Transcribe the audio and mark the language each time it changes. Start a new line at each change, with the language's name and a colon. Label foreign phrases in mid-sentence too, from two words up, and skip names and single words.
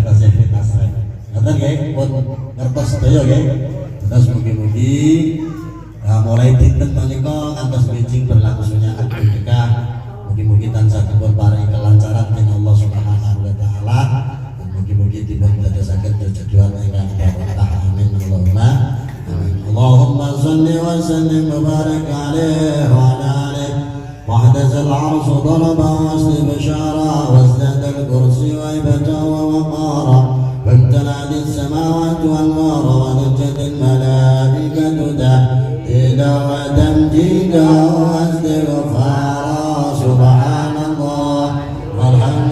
Javanese: Ngoten nggih, pun ngertos sedaya nggih. Terus mugi-mugi mulai dinten menika ngantos bijing berlangsungnya akad nikah. Mugi-mugi tansah dipun paringi kelancaran dening Allah
Arabic: سبحانه وتعالى.
Javanese: Mugi-mugi dipun dadosaken jejeduan ingkang barokah.
Arabic: آمين اللهم آمين. اللهم صل وسلم وبارك عليه وعلى آله. وحدث العرش ضربا واسلب بشارا وازداد الكرسي وهبة ووقارا فامتلأت السماوات والنار ونجت الملائكة تهديدا وتمجيدا واستغفارا سبحان الله والحمد